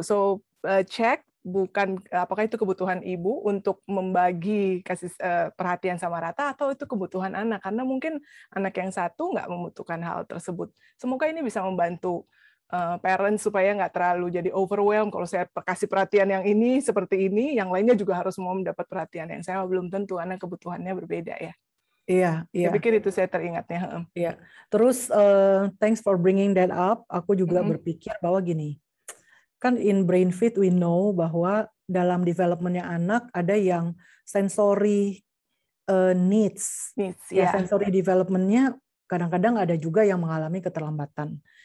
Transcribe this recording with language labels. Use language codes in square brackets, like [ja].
[id] So check bukan apakah itu kebutuhan ibu untuk membagi kasih perhatian sama rata, atau itu kebutuhan anak, karena mungkin anak yang satu nggak membutuhkan hal tersebut. Semoga ini bisa membantu parents supaya nggak terlalu jadi overwhelmed. Kalau saya kasih perhatian yang ini seperti ini, yang lainnya juga harus mau mendapat perhatian yang sama, belum tentu, karena kebutuhannya berbeda ya. Iya. Saya pikir itu saya teringatnya. Iya. Terus [en] thanks for bringing that up. [id] Aku juga berpikir bahwa gini, kan [en] in BrainFit we know [id] bahwa dalam development-nya anak ada yang sensory needs. Ya, sensory development-nya kadang-kadang ada juga yang mengalami keterlambatan.